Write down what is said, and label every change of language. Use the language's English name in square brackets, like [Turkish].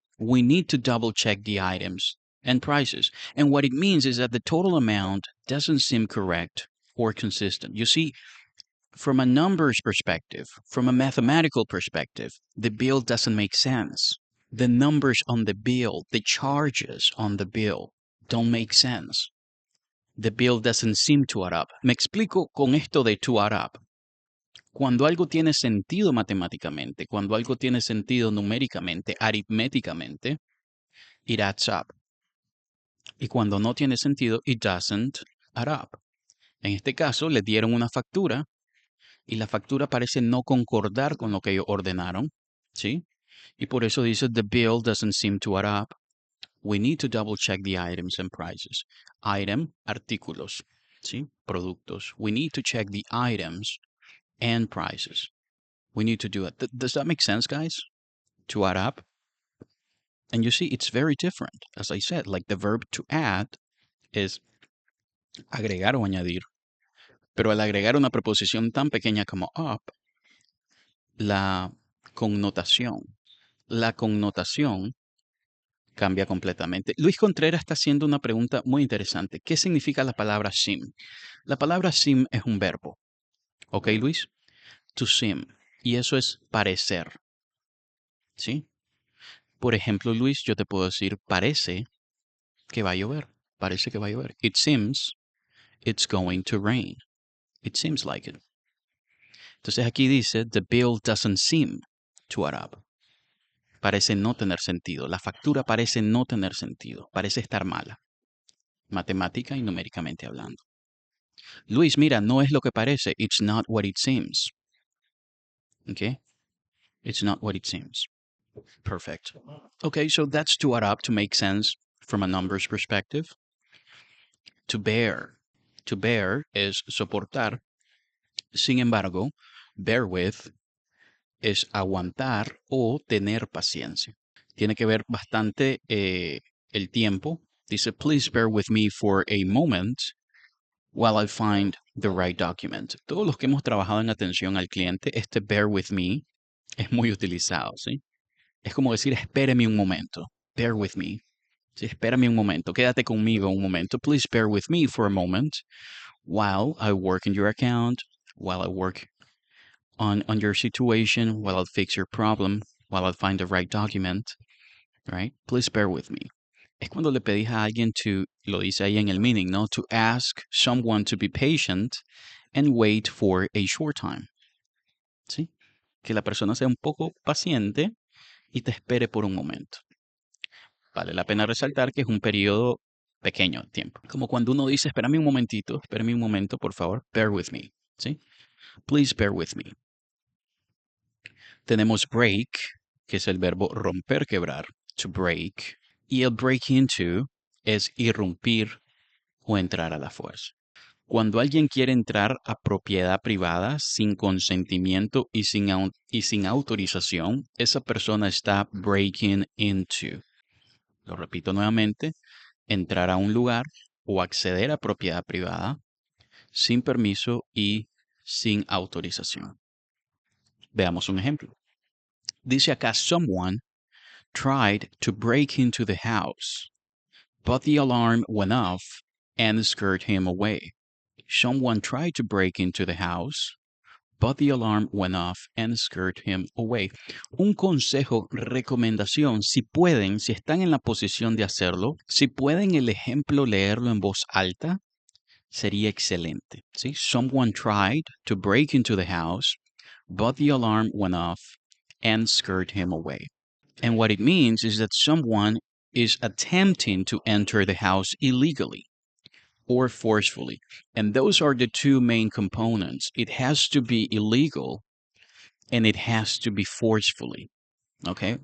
[English] We need to double check the items and prices. And what it means is that the total amount doesn't seem correct or consistent. You see, from a numbers perspective, from a mathematical perspective, the bill doesn't make sense. The numbers on the bill, the charges on the bill, don't make sense. The bill doesn't seem to add up. [Spanish] Me explico con esto de to add up. Cuando algo tiene sentido matemáticamente, cuando algo tiene sentido numéricamente, aritméticamente, [English] it adds up. [Spanish] Y cuando no tiene sentido, [English] it doesn't add up. [Spanish] En este caso, le dieron una factura y la factura parece no concordar con lo que ellos ordenaron, ¿sí? Y por eso dice, [English] the bill doesn't seem to add up. We need to double check the items and prices. Item, [Spanish] artículos, ¿sí? Productos. [English] We need to check the items and prices. We need to do it. Does that make sense, guys? To add up? And you see, it's very different. As I said, like the verb to add is [Spanish] agregar o añadir. Pero al agregar una preposición tan pequeña como up, la connotación, la connotación cambia completamente. Luis Contreras está haciendo una pregunta muy interesante. ¿Qué significa la palabra sim? La palabra sim es un verbo. ¿Ok, Luis? To sim. Y eso es parecer. ¿Sí? Por ejemplo, Luis, yo te puedo decir, parece que va a llover. Parece que va a llover. [English] It seems it's going to rain. It seems like it. [Spanish] Entonces aquí dice, [English] the bill doesn't seem to add up. [Spanish] Parece no tener sentido. La factura parece no tener sentido. Parece estar mala. Matemática y numéricamente hablando. Luis, mira, no es lo que parece. [English] It's not what it seems. Okay? It's not what it seems. Perfect. Okay, so that's to add up, to make sense from a numbers perspective. [Spanish] To bear. To bear es soportar. Sin embargo, bear with es aguantar o tener paciencia. Tiene que ver bastante el tiempo. [English] Dice, please bear with me for a moment while I find the right document. [Spanish] Todos los que hemos trabajado en atención al cliente, este bear with me es muy utilizado, ¿sí? Es como decir, espéreme un momento. Bear with me. Sí, espérame un momento. Quédate conmigo un momento. [English] Please bear with me for a moment while I work in your account, while I work on your situation, while I fix your problem, while I find the right document, right? Please bear with me. [Spanish] Es cuando le pedís a alguien lo dice ahí en el meaning, ¿no? [English] To ask someone to be patient and wait for a short time. [Spanish] ¿Sí? Que la persona sea un poco paciente y te espere por un momento. Vale la pena resaltar que es un periodo pequeño de tiempo. Como cuando uno dice, espérame un momentito, espérame un momento, por favor, bear with me. ¿Sí? Please bear with me. Tenemos break, que es el verbo romper, quebrar, to break. Y el break into es irrumpir o entrar a la fuerza. Cuando alguien quiere entrar a propiedad privada sin consentimiento y sin autorización, esa persona está breaking into. Lo repito nuevamente, entrar a un lugar o acceder a propiedad privada sin permiso y sin autorización. Veamos un ejemplo. Dice acá, [English] someone tried to break into the house, but the alarm went off and scared him away. Someone tried to break into the house, but the alarm went off and scared him away. [Spanish] Un consejo, recomendación, si pueden, si están en la posición de hacerlo, si pueden el ejemplo leerlo en voz alta, sería excelente. ¿Sí? [English] Someone tried to break into the house, but the alarm went off and scared him away. And what it means is that someone is attempting to enter the house illegally or forcefully. And those are the two main components. It has to be illegal and it has to be forcefully. Okay?